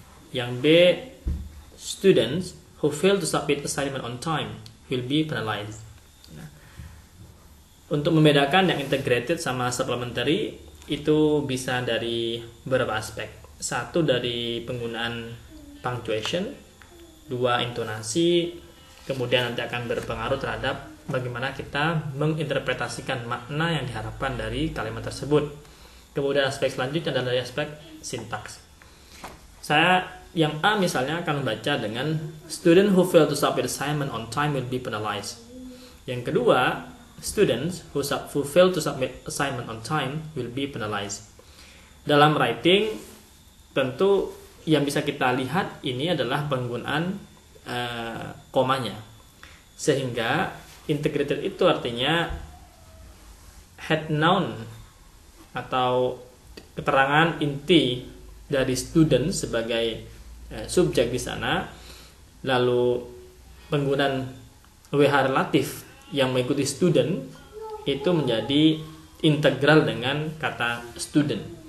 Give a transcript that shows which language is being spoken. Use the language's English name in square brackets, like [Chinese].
[Indonesian] Yang B, [English] students who fail to submit assignment on time will be penalized. [Indonesian] Nah, untuk membedakan yang integrated sama supplementary itu bisa dari beberapa aspek. Satu, dari penggunaan punctuation. Dua, intonasi. Kemudian nanti akan berpengaruh terhadap bagaimana kita menginterpretasikan makna yang diharapkan dari kalimat tersebut. Kemudian aspek selanjutnya adalah dari aspek sintaks. Saya yang A misalnya akan membaca dengan [English] student who fail to submit assignment on time will be penalized. [Indonesian] Yang kedua, [English] students who fail to submit assignment on time will be penalized. [Indonesian] Dalam writing, tentu yang bisa kita lihat ini adalah penggunaan komanya, sehingga integrated itu artinya head noun atau keterangan inti dari student sebagai subjek di sana, lalu penggunaan WH relatif yang mengikuti student itu menjadi integral dengan kata student.